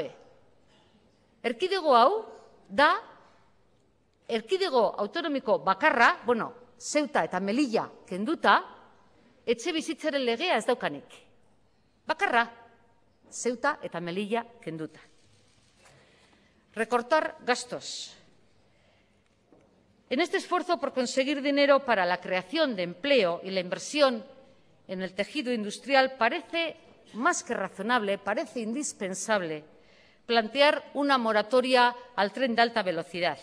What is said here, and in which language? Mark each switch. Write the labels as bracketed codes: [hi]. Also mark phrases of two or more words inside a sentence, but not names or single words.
[eu] Erkidego hau da erkidego autonomiko bakarra, Ceuta eta Melilla kenduta, etxe bizitzaren legea ez daukanik. Bakarra, Ceuta eta Melilla kenduta. [es] Recortar gastos. En este esfuerzo por conseguir dinero para la creación de empleo y la inversión en el tejido industrial parece más que razonable, parece indispensable plantear una moratoria al tren de alta velocidad.